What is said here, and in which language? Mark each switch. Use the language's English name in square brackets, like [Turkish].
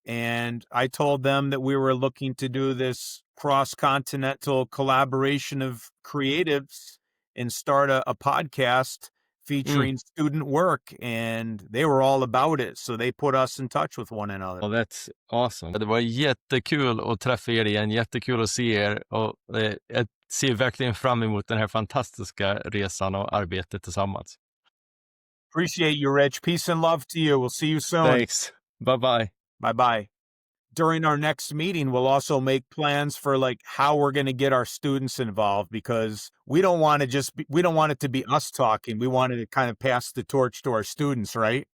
[English] And I told them that we were looking to do this cross-continental collaboration of creatives and start a podcast featuring student work, and they were all about it. So they put us in touch with one another. Well, that's awesome. [Swedish] Det var jättekul att träffa er igen, jättekul att se er, och jag ser verkligen fram emot den här fantastiska resan och arbetet tillsammans. [English] Appreciate you, Rich. Peace and love to you. We'll see you soon. Thanks. Bye-bye. Bye-bye. During our next meeting, we'll also make plans for like how we're going to get our students involved, because we don't want it to be us talking. We wanted to kind of pass the torch to our students, right?